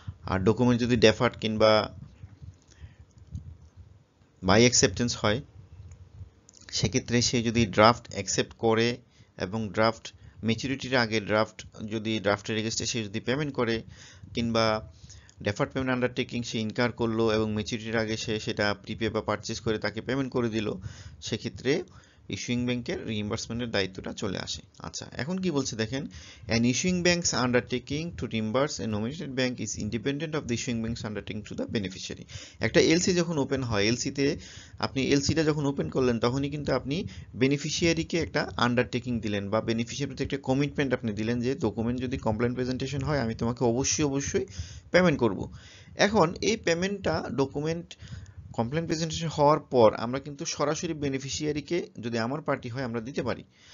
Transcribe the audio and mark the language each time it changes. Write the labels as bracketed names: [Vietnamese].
[Bangla] আর document যদি deferred কিংবা by acceptance হয়, সেক্ষেত্রে সে যদি ড্রাফট অ্যাকসেপ্ট করে এবং ড্রাফট ম্যাচুরিটির আগে যদি ড্রাফটের এগেইনস্টে সে যদি পেমেন্ট করে, কিংবা ডেফার্ড পেমেন্ট আন্ডারটেকিং সে ইনকার করলো এবং ম্যাচুরিটির আগে সে সেটা প্রিপে বা পারচেস করে তাকে পেমেন্ট করে দিল, সেক্ষেত্রে ইস্যুইং ব্যাংকের রিইম্বার্সমেন্টের দায়িত্বটা চলে আসে। আচ্ছা, এখন কি বলছে দেখেন, [English] an issuing bank's undertaking to reimburse a nominated bank is independent of the issuing bank's undertaking to the beneficiary। [Bangla] একটা এলসি যখন ওপেন হয়, এলসিতে আপনি এলসিটা যখন ওপেন করলেন তখনই কিন্তু আপনি বেনিফিশিয়ারিকে একটা আন্ডারটেকিং দিলেন বা বেনিফিশিয়ারিতে একটা কমিটমেন্ট আপনি দিলেন যে ডকুমেন্ট যদি কমপ্লেন প্রেজেন্টেশন হয় আমি তোমাকে অবশ্যই পেমেন্ট করব। এখন এই পেমেন্টটা ডকুমেন্ট কমপ্লেন প্রেজেন্টেশন হওয়ার পর আমরা কিন্তু সরাসরি বেনিফিশিয়ারিকে, যদি আমার পার্টি হয়, আমরা দিতে পারি।